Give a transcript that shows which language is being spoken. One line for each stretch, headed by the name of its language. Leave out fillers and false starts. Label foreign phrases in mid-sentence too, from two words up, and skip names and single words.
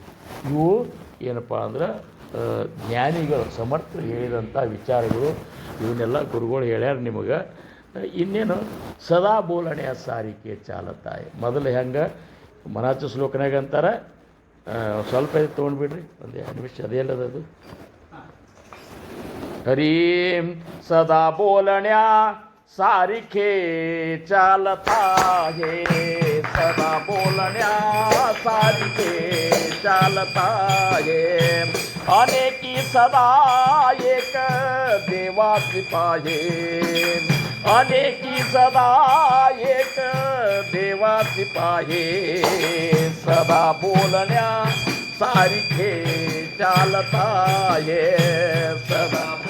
Kannada: ಇವು ಏನಪ್ಪ ಅಂದ್ರೆ ಜ್ಞಾನಿಗಳು ಸಮರ್ಥರು ಹೇಳಿದಂಥ ವಿಚಾರಗಳು. ಇವನ್ನೆಲ್ಲ ಗುರುಗಳು ಹೇಳ್ಯಾರ ನಿಮಗೆ. ಇನ್ನೇನು
Marathi: सदा बोलण्या सारिखे चालता हे.
Kannada: ಮೊದಲು ಹೆಂಗೆ ಮನಾಚ ಶ್ಲೋಕನಾಗ ಅಂತಾರೆ, ಸ್ವಲ್ಪ ತೊಗೊಂಡ್ಬಿಡ್ರಿ ಒಂದು 2 ನಿಮಿಷ ಅದೇಲ್ಲದದು
Marathi: हरी सदा बोलण्या सारिखे चालता हे सदा बोलण्या सारिखे चालता हे अनेकी सदा एक देवाची पाहे अनेकी सदा एक देवाची पाहे सदा बोलण्या सारिखे चालता हे सदा